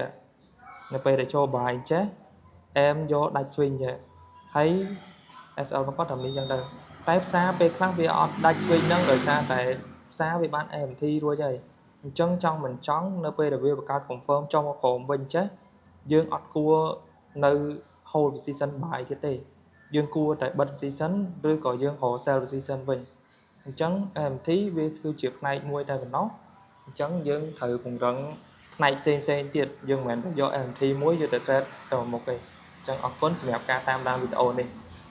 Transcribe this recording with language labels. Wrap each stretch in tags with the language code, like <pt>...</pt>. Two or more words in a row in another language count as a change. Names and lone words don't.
<km>នៅពេលដែលចូល buy ចេះ aim យកដាច់ swing ចេះហើយ SL មកគាត់តែនេះចឹងទៅតែផ្សារពេលខ្លះវាអត់ដាច់ swing ហ្នឹងដោយសារតែផ្សារវាបាន AMT រួចហើយអញ្ចឹងចង់មិនចង់នៅពេលដែលវាបង្កើត confirm ចុះមកក្រោមវិញចេះយើងអត់គួរនៅ</km> <en>hold position buy</en> <km>ទៀតទេយើងគួរតែបិទ position ឬក៏យើងរក</km> <en>sell position</en> <km>វិញអញ្ចឹង AMT វាគឺជាផ្នែកមួយតែប៉ុណ្ណោះអញ្ចឹងយើងត្រូវពង្រឹងផ្នែកផ្សេងទៀតយើងមិនមែនយក AMT មួយយកទៅ trade ទៅមុខទេអញ្ចឹងអរគុណសម្រាប់ការតាមដានវីដេអូនេះ</km>